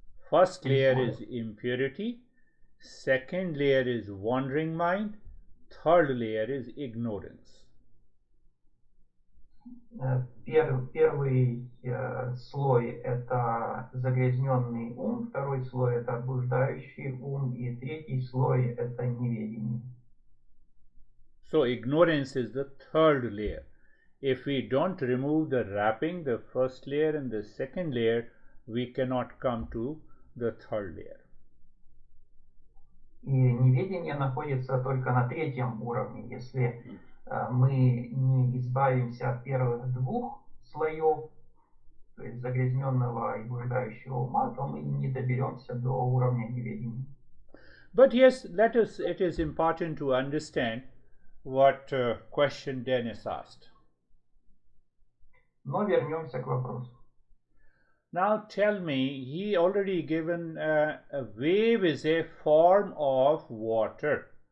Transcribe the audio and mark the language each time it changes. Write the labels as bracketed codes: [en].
[en] First layer is impurity, second layer is wandering mind, third layer is ignorance. [ru] Первый слой – это загрязненный ум, второй слой – это блуждающий ум, и третий слой – это неведение. [en] So ignorance is the third layer. If we don't remove the wrapping, the first layer and the second layer, we cannot come to the third layer. [ru] И неведение находится только на третьем уровне. Если мы не избавимся от первых двух слоев, то есть загрязненного и блуждающего ума, то мы не доберемся до уровня неведения. [en] But yes, it is important to understand what question Dennis asked. [ru] Но вернемся к вопросу. [en] Now tell me, he already given a wave is a form of water.